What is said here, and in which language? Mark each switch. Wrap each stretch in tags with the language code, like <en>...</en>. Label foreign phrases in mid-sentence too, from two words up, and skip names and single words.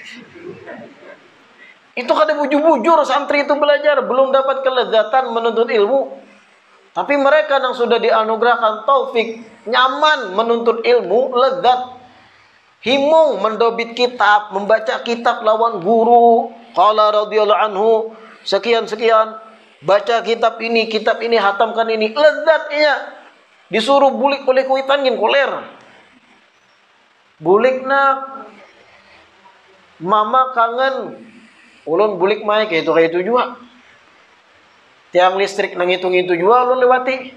<bjn>Itu kada bujur-bujur santri itu belajar, belum dapat kelezatan menuntut ilmu. Tapi mereka yang sudah dianugerahkan taufik, nyaman menuntut ilmu, lezat, himung mendobit kitab, membaca kitab lawan guru,</bjn> <ar>qala radhiyallahu anhu,</ar> <bjn>sekian-sekian, baca kitab ini, hatamkan ini, lezatnya. Disuruh bulik oleh kuitan gin koler. Bulik nak, mama kangen. Ulun bulik mai kayak itu juga. Tiang listrik nang itu juga ulun lewati.</bjn>